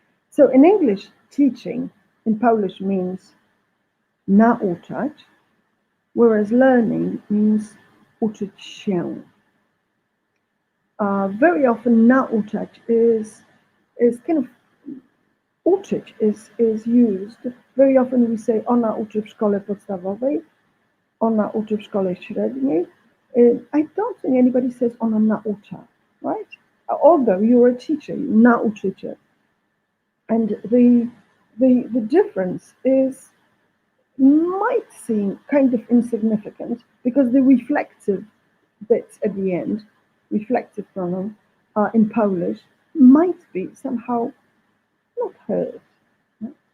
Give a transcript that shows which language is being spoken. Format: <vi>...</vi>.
<en>So in English, teaching in Polish means nauczać, whereas learning means uczyć się. Very often nauczać is kind of uczyć is used. Very often we say</en> <pl>ona uczy w szkole podstawowej, ona uczy w szkole średniej.</pl> <en>I don't think anybody says</en> <pl>ona naucza,</pl> <en>right? Although you're a teacher, nauczyciel. And the difference might seem kind of insignificant because the reflective bits at the end, reflective pronoun in Polish, might be somehow not heard. Right?</en>